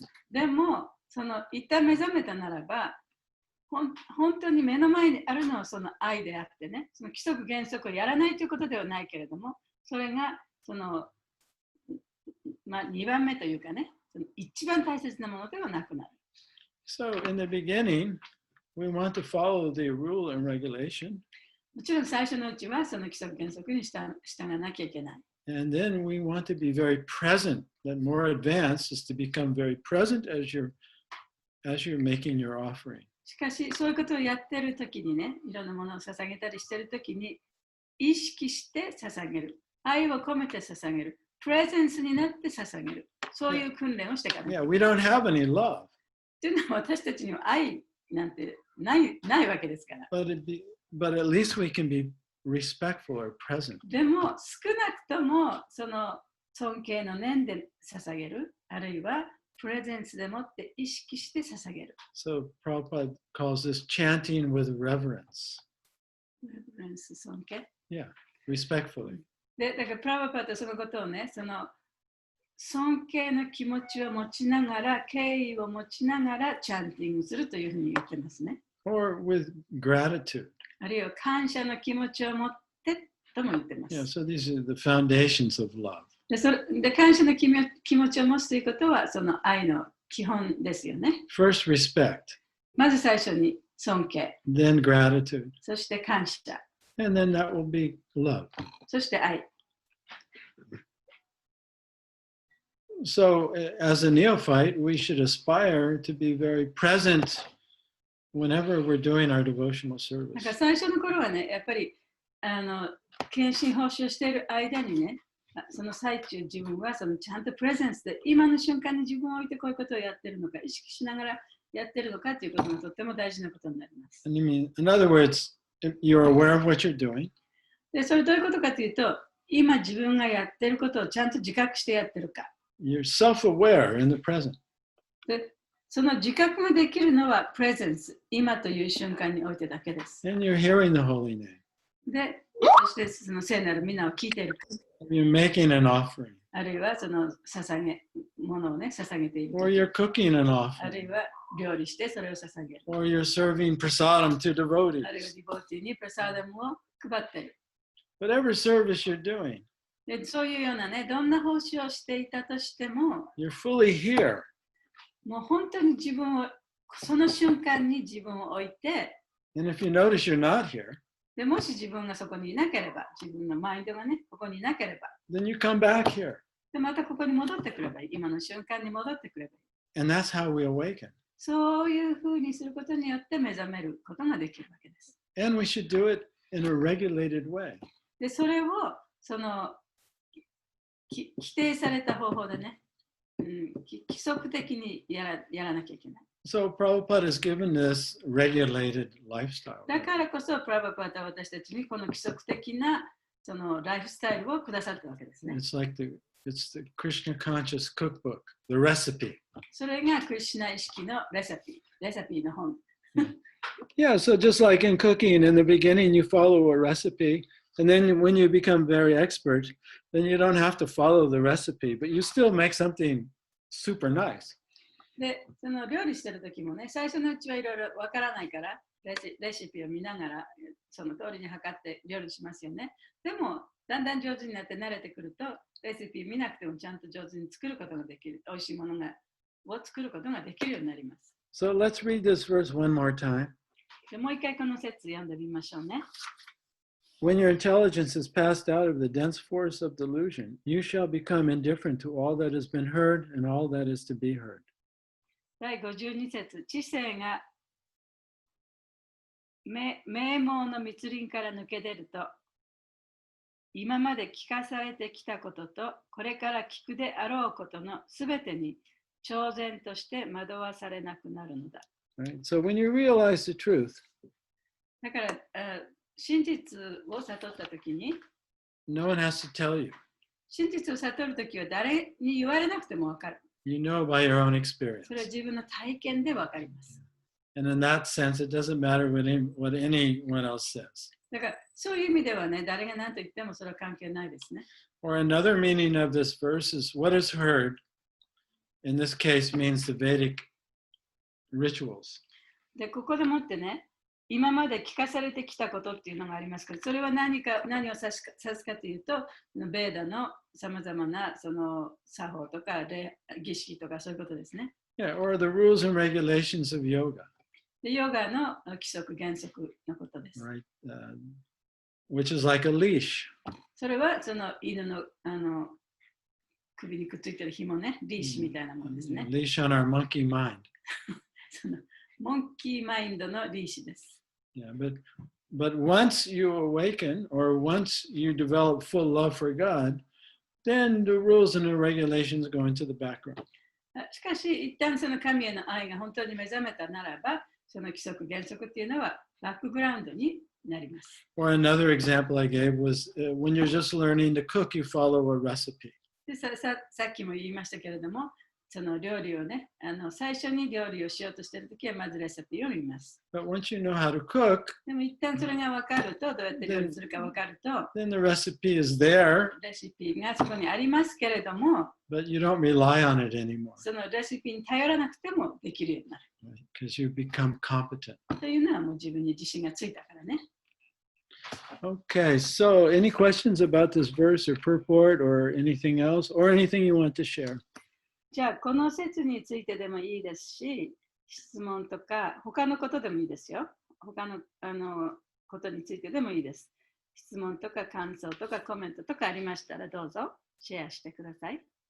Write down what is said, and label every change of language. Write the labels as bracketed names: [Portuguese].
[Japanese] でも、その一旦目覚めたならば、本当に目の前にあるのはその愛であってね、その規則原則をやらないということではないけれども、それがその、2番目というかね、その一番大切なものではなくなる。 [English] So in the beginning, we want to follow the rule and regulation. [Japanese] もちろん最初のうちはその規則原則に従わなきゃいけない。 [English] And then we want to be very present. That more advanced is to become very present as you're making your offering. [Japanese] しかし、そういうことをやってるときにね、いろんなものを捧げたりしてるときに、意識して捧げる。愛を込めて捧げる。プレゼンスになって捧げる。そういう訓練をしてから。 [English] Yeah, we don't have any love. [Japanese] というのは私たちには愛なんてないわけですから。 [English] But at least we can be respectful or present. [Japanese] でも、少なくともその尊敬の念で捧げる。あるいは、プレゼンスでもって意識して捧げる。 [English] So Prabhupada calls this chanting with reverence. [Japanese] Reverence 尊敬。 [English] Yeah, respectfully. [Japanese] で、だからプラバパーとそのことをね、その尊敬の気持ちを持ちながら、敬意を持ちながらチャンティングするというふうに言ってますね。 [English] Or with gratitude. [Japanese] あるいは感謝の気持ちを持ってとも言ってます。 [English] Yeah, so these are the foundations of love. [Japanese] で感謝の気持ちを持つということは、その愛の基本ですよね。 [English] First, respect. [Japanese] まず最初に尊敬。 [English] Then gratitude. [Japanese] そして感謝。 [English] And then that will be love. [Japanese] そして愛。 [English] So, as a neophyte, we should aspire to be very present whenever we're doing our devotional [Japanese] なん [English] service. [Japanese] か最初の頃はね、やっぱり献身奉仕をしている間にね、その最中自分はそのちゃんとプレゼンスで今の瞬間に自分を置いてこういうことをやってるのか意識しながらやってるのかということがとっても大事なことになります。 [English] And in other words, you're aware of what you're doing. [Japanese] で、それどういうことかというと、今自分がやってることをちゃんと自覚してやってるか。 [English] You're self-aware in the present. [Japanese] で、その自覚ができるのはプレゼンス、今という瞬間においてだけです。 [English] And you're hearing the holy name. [Japanese] で、そしてその聖なる皆を聞いているか。 [English] You're making an offering. [Japanese] あるいはそのものをね、捧げている。 [English] Or you're cooking an [Japanese] あ [English] offering. [Japanese] るいは料理してそれを捧げる。 [English] Or you're serving prasadam to [Japanese] あるいは [English] devotees. [Japanese] ディボティにプラサダムを配っている。 [English] Whatever service you're doing, [Japanese] でそういうようなね、どんな奉仕をしていたとしても、 [English] you're fully here. [Japanese] もう本当に自分を、その瞬間に自分を置いて、 [English] And if you notice you're not here, [Japanese] でもし自分がそこにいなければ、自分のマインドがね、ここにいなければ、 [English] then you come back here. [Japanese] でまたここに戻ってくればいい。今の瞬間に戻ってくればいい。 [English] And that's how we awaken. [Japanese] そういうふうにすることによって目覚めることができるわけです。 [English] And we should do it in a regulated way. [Japanese] で、それをその規定された方法でね、規則的にやらなきゃいけない。 [English] So Prabhupada has given this regulated lifestyle. [Japanese] だからこそ、プラバパタは私たちにこの規則的なそのライフスタイルをくださったわけですね。 [English] It's like it's the Krishna conscious cookbook, the recipe. [Japanese] それがクリシュナ意識のレシピの本。 [English] Yeah, so just like in cooking, in the beginning you follow a recipe, and then when you become very expert, then you don't have to follow the recipe, but you still make something super nice. [Japanese] で、その料理してる時もね、最初のうちはいろいろわからないから、レシピを見ながら、その通りに測って料理しますよね。でも、だんだん上手になって慣れてくると、レシピ見なくてもちゃんと上手に作ることができる。美味しいものを作ることができるようになります。 [English] So let's read this verse one more time. [Japanese] でもう一回この説読んでみましょうね。 [English] When your intelligence is passed out of the dense forest of delusion, you shall become indifferent to all that has been heard and all that is to be heard. [Japanese] 第52節、知性が名門の密林から抜け出ると、今まで聞かされてきたことと、これから聞くであろうことのすべてに超然として惑わされなくなるのだ。 [English] Right? So when you realize the truth, [Japanese] だから、真実を悟ったときに、 [English] no one has to tell you. [Japanese] 真実を悟るときは誰に言われなくてもわかる。 [English] You know by your own experience. [Japanese] それは自分の体験でわかります。 [English] And in that sense, it doesn't matter what anyone else says. [Japanese] だから、そういう意味ではね、誰が何と言ってもそれは関係ないですね。 [English] Or another meaning of this verse is what is heard, in this case means the Vedic rituals. [Japanese] で、ここでもってね、今まで聞かされてきたことっていうのがありますけど、それは何を指すかというと、ベーダのさまざまなその作法とか儀式とかそういうことですね。 [English] Yeah, or the rules and regulations of yoga. [Japanese] で、ヨガの規則原則のことです。 [English] Right, which is like a leash. [Japanese] それはその犬の首にくっついてる紐ね、リーシみたいなものですね。 [English] Leash on our monkey mind. [Japanese] そのモンキーマインドのリーシです。 [English] Yeah, but once you awaken or once you develop full love for God, then the rules and the regulations go into the background. [Japanese] しかし、一旦その神への愛が本当に目覚めたならば、その規則原則っていうのはバックグラウンドになります。 [English] Or another example I gave was when you're just learning to cook, you follow a recipe. [Japanese] でさっきも言いましたけれども、その料理をね、最初に料理をしようとしているときはまずレシピを見ます。 [English] But once you know how to cook, [Japanese] でも一旦それが分かると、どうやって料理するか分かると、 [English] then the recipe is there, [Japanese] レシピがそこにありますけれども、 [English] but you don't rely on it anymore [Japanese] そのレシピに頼らなくてもできるようになる。 [English] because you become competent. [Japanese] というのはもう自分に自信がついたからね。 [English] Okay, so any questions about this verse or purport or anything else or anything you want to share? [Japanese] じゃあ、この説についてでもいいですし、質問とか、他のことでもいいですよ。他のことについてでもいいです。質問とか感想とかコメントとかありましたらどうぞシェアしてください。